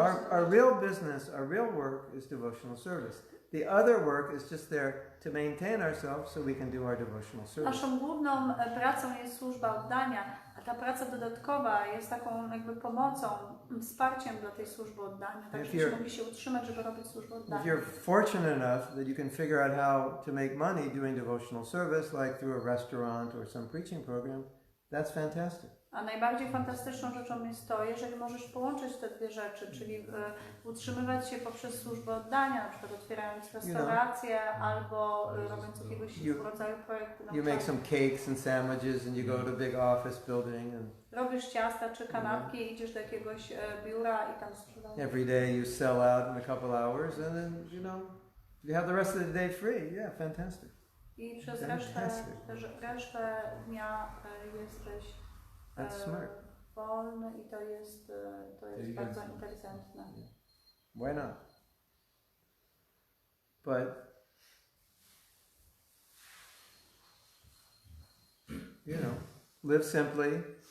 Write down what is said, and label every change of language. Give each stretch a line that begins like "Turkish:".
English: Our real business, our real work is devotional service. The other work is just there to maintain ourselves so we can do our devotional service.
Polish: Naszą główną pracą jest służba oddania, a ta praca dodatkowa jest taką jakby pomocą, wsparciem dla tej służby oddania, tak żebyśmy mogli się utrzymać, żeby robić służbę oddania.
English: If you're fortunate enough that you can figure out how to make money doing devotional service, like through a restaurant or some preaching program, that's fantastic.
Polish: A najbardziej fantastyczną rzeczą jest to, jeżeli możesz połączyć te dwie rzeczy, czyli utrzymywać się poprzez służbę oddania, na przykład otwierając restaurację albo robiąc jakiegoś rodzaju projektu.
English: You make some cakes and sandwiches and you go to a big office building and
Polish: robisz ciasta czy kanapki i idziesz do jakiegoś biura i tam sprzedajesz.
English: Every day you sell out in a couple hours and then, you know, you have the rest of the day free. Yeah, fantastic.
Polish: I przez resztę dnia jesteś wolny i to jest bardzo inteligentne.
English: Why not? But you know, live simply.